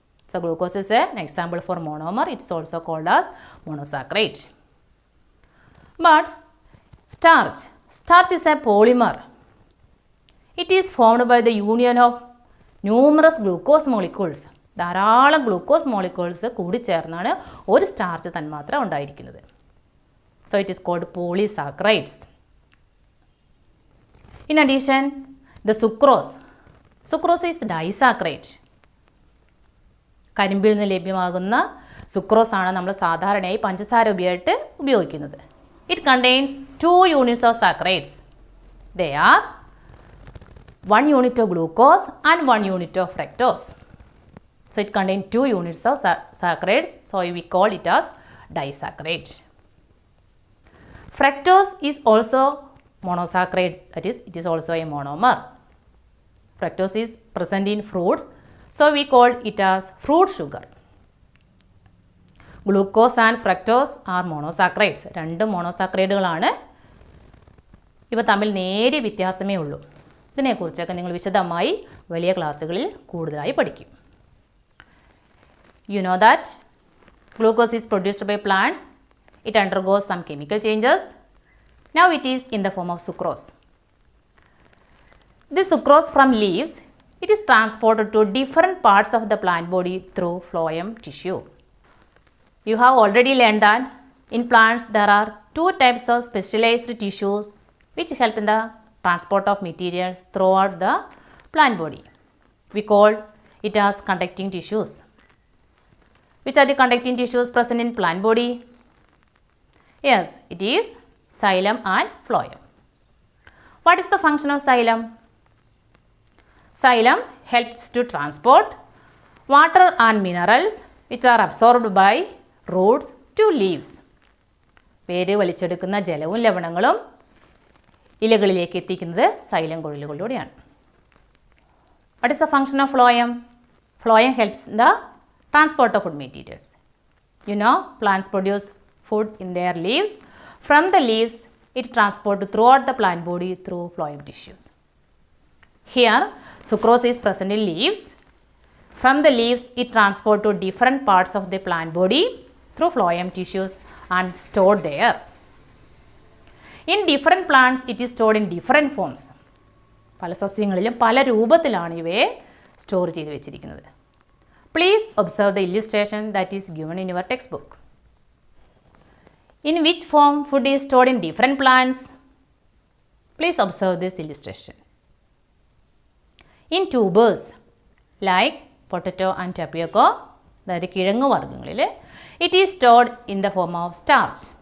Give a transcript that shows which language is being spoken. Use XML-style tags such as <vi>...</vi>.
<en>So glucose is an example for monomer. It's also called as monosaccharide. But starch is a polymer. It is formed by the union of numerous glucose molecules.</en> <ml>ധാരാളം glucose molecules കൂടി ചേർന്നാണ് ഒരു starch തന്മാത്ര ഉണ്ടായിരിക്കുന്നത്.</ml> <en>So it is called polysaccharides. In addition, the sucrose is disaccharide.</en> <ml>കരിമ്പിൽ നിന്ന് ലഭ്യമാകുന്ന sucrose ആണ് നമ്മൾ സാധാരണയായി പഞ്ചസാര ഉപയോഗിക്കുന്നത്.</ml> <en>It contains 2 units of saccharides. They are 1 unit of glucose and 1 unit of fructose. So it contains 2 units of saccharides, so we call it as disaccharide. Fructose is also monosaccharide, that is, it is also a monomer. Fructose is present in fruits, so we call it as fruit sugar. Glucose and fructose are monosaccharides.</en> <ml>രണ്ട് മോണോസാക്രൈഡുകളാണ്. ഇവ തമ്മിൽ നേരിയ വ്യത്യാസമേ ഉള്ളൂ. ഇതിനെക്കുറിച്ചൊക്കെ നിങ്ങൾ വിശദമായി വലിയ ക്ലാസ്സുകളിൽ കൂടുതലായി പഠിക്കും.</ml> <en>You know that glucose is produced by plants. It undergoes some chemical changes. Now it is in the form of sucrose. This sucrose from leaves, it is transported to different parts of the plant body through phloem tissue. You have already learned that in plants there are 2 types of specialized tissues which help in the transport of materials throughout the plant body. We call it as conducting tissues. Which are the conducting tissues present in plant body? Yes, it is xylem and phloem. What is the function of xylem? Xylem helps to transport water and minerals which are absorbed by roots to leaves.</en> <ml>വേര് വലിച്ചെടുക്കുന്ന ജലവും ലവണങ്ങളും ഇലകളിലേക്ക് എത്തിക്കുന്നത് xylem കുഴലുകളിലൂടെയാണ്.</ml> <en>What is the function of phloem? Phloem helps in the transport of food materials. You know, plants produce food in their leaves. From the leaves, it transported throughout the plant body through phloem tissues. Here, sucrose is present in leaves. From the leaves, it transported to different parts of the plant body through phloem tissues and stored there. In different plants, it is stored in different forms.</en> <ml>പല സസ്യങ്ങളിലും പല രൂപത്തിലാണ് ഇവയെ store ചെയ്ത് വെച്ചിരിക്കുന്നത്.</ml> <en>Please observe the illustration that is given in your textbook. In which form food is stored in different plants? Please observe this illustration. In tubers like potato and tapioca,</en> <ml>അതായത് കിഴങ്ങ് വർഗ്ഗങ്ങളിൽ,</ml> <en>it is stored in the form of starch.</en>